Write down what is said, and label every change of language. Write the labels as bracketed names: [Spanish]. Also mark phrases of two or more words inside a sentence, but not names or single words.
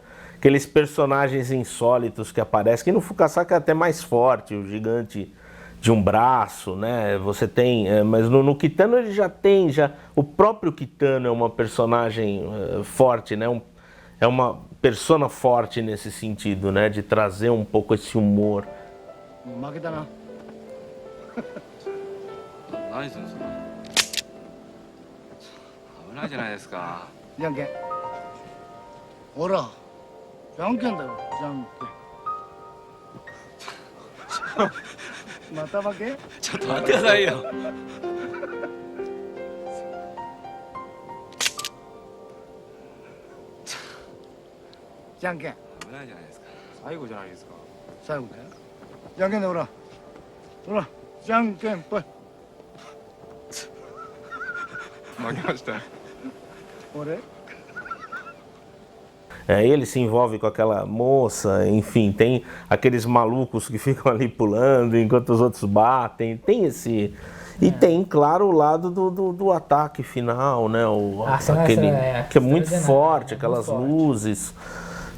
[Portuguese] Aqueles personagens insólitos que aparecem, que no Fukasaku é até mais forte, o gigante de um braço, né? Você tem, mas no Kitano ele já tem, o próprio Kitano é uma personagem forte, né? É uma persona forte nesse sentido, né? De trazer um pouco esse humor. [Japanese] 負けたな。何するんですか。危ないじゃないですか。じゃんけん。ほら、じゃんけんだよ、じゃんけん。また負け？ちょっと待ってくださいよ。じゃんけん。危ないじゃないですか。最後じゃないですか。最後だよ。じゃんけんだよ、ほら。ほら、じゃんけんぽい。負けました。俺？ [Portuguese] Ele se envolve com aquela moça, enfim, tem aqueles malucos que ficam ali pulando enquanto os outros batem, tem esse... E tem, claro, o lado do ataque final, né? Que é muito forte, aquelas luzes.